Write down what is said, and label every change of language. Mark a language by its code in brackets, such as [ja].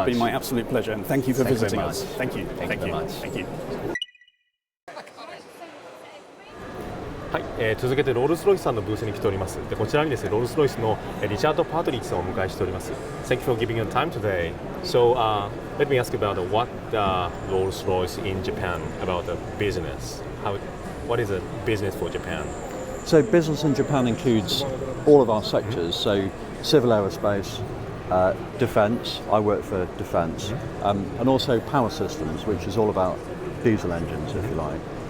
[en] been my absolute pleasure, and thank you for visiting us. Thank you. Thank you very much. Thank you. [ja] はい、続けてロールスロイスさんのブースに来ております。でこちらにですね、ロールスロイスのリチャード・パトリックさんをお迎えしております。 [en] Thank you for giving your time today. So, let me ask you about what Rolls-Royce in Japan about the business. What is the business for Japan? So business in Japan includes all of our sectors, so civil aerospace, defence, I work for defence, and also power systems, which is all about diesel engines, if you like.